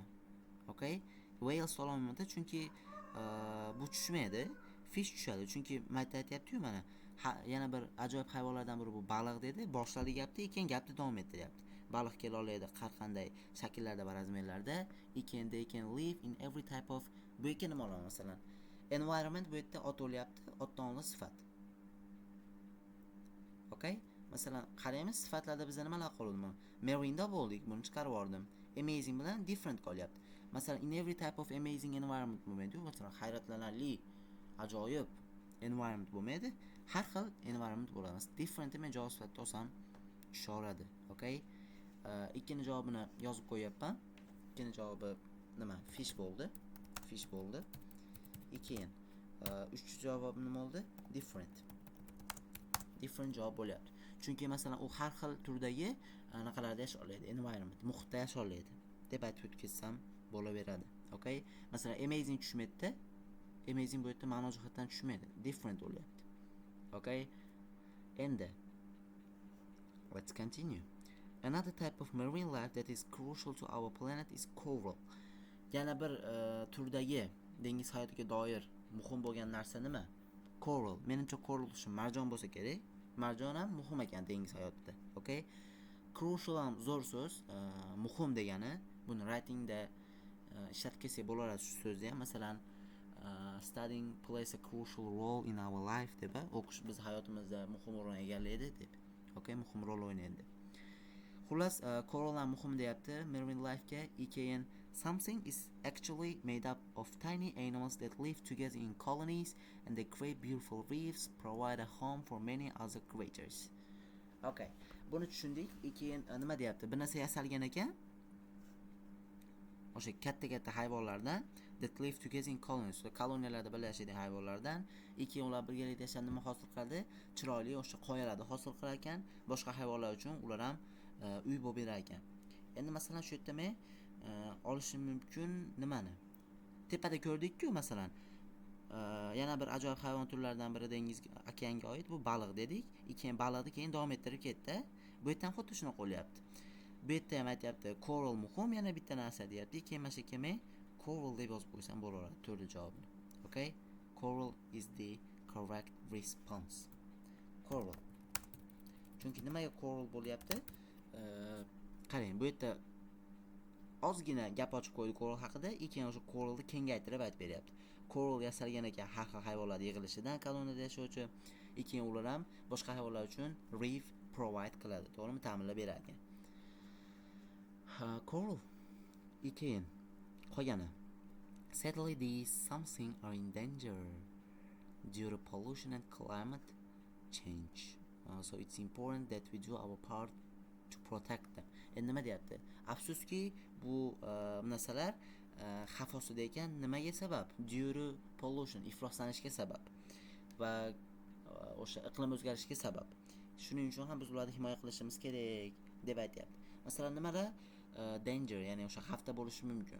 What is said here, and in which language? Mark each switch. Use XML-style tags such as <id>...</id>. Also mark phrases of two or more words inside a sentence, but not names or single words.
<uz>Okay? Whales ola olmayman chunki bu tushmaydi. Fish tushadi. Chunki men aytayapti-ku mana, yana bir ajoyib hayvonlardan biri bu baliq dedi. Boshladi gapni, keyin gapni davom ettiryapti. Baliq kela oladi har qanday shakllarda va razmerlarda.</uz> <en>Keyin they can live in every type of.</en> <uz>Bu yerga nima olamiz masalan? Environment bu yerda ot bo'lyapti, otdan oldin sifat. Okay? Masalan, qaraymiz, sifatlarda bizda nimalar qoldi? Marine bo'ldik, buni chiqarib yubordim. Amazing bilan different qolyapti. Masalan,</uz> <en>in every type of amazing environment bo'lmaydi.</en> <uz>Masalan, hayratlanarli, ajoyib environment bo'lmaydi. Har xil environment bo'ladi. Different men javob sifatida olsam tushaveradi. Okay? Ikkinchi javobini yozib qo'yapman. Ikkinchi javobi nima? Fish bo'ldi. Keyin uchinchi javob nima bo'ldi? Different javob bo'lyapti. Chunki masalan, u har xil turdagi anaqalarda yashollaydi, environment, muhitda yashollaydi deb aytib o'tkazsam bo'laveradi. Okay? Masalan, amazing tushmaydi. Amazing bu yerda ma'no jihatdan tushmaydi. Different bo'lyapti. Okay? Endi</uz> <en>let's continue. Another type of marine life that is crucial to our planet is coral.</en> <uz>Yana bir turdagi dengiz hayotiga doir muhim bo'lgan narsa nima? Coral. Menimcha coral shu marjon bo'lsa kerak. Marjon ham muhim ekan dengiz hayotida. Okay? Crucial ham zo'r so'z, muhim degani. Buni writingda ishlatib bo'lardi shu so'zni ham. Masalan,</uz> <en>studying plays a crucial role in our life</en> <uz>deb, o'qish biz hayotimizda muhim o'rin egallaydi deb. Okay, muhim rol o'ynaydi. Xullas, coral ham muhim deyapti.</uz> <en>Marine life-ga keyin something is actually made up of tiny animals that live together in colonies and they create beautiful reefs, provide a home for many other creatures.</en> <uz>Okay, buni tushundik. Keyin nima deyapti? Bir narsa yasalgan ekan. O'sha katta hayvonlardan</uz> <en>that live together in colonies,</en> <uz>koloniyalarda birga yashaydigan hayvonlardan keyin ular birgalikda yashab nima hosil qiladi? Chiroyli o'sha qoyalarni hosil qilar ekan, boshqa hayvonlar uchun ular ham uy bo'lib berar ekan. Endi masalan shu yerda men olishim mumkin nimani? Tepada ko'rdik-ku masalan. Yana bir ajoyib hayvon turlaridan biri dengiz okeanga oid bu baliq dedik. Keyin baliqni keyin davom ettirib ketdi. Bu yerda ham xuddi shuni qo'lyapti. Bu yerda ham aytyapti coral muhim, yana bitta narsa deyapti. Keyin mana shu yerga men coral deb yozib qo'ysam bo'laveradi to'rtta javobni. Okay?</uz> <en>Coral is the correct response. Coral.</en> <uz>Chunki nimaga coral bo'lyapti? Qarang, bu yerda ozgina gap ochib qo'ydi coral haqida, keyin o'sha coralni kengaytirib aytib beryapti. Coral yasalgan ekan har xil hayvonlar yig'ilishidan koloniyada yashovchi, keyin ular ham boshqa hayvonlar uchun</uz> <en>reef provide</en> <uz>qiladi, to'g'rimi? Ta'minlab beradi. Coral. Keyin qolgani.</uz> <en>Sadly, these something are in danger due to pollution and climate change. So it's important that we do our part to protect them.</en> <uz>Endi nima deyapti? Afsuski bu narsalar xavf ostida ekan. Nimaga sabab?</uz> <en>Due to pollution,</en> <uz>ifloslanishga sabab va o'sha iqlim o'zgarishiga sabab. Shuning uchun ham biz ularni himoya qilishimiz kerak deb aytyapti. Masalan, nimalar danger, ya'ni o'sha xavfda bo'lishi mumkin.</uz>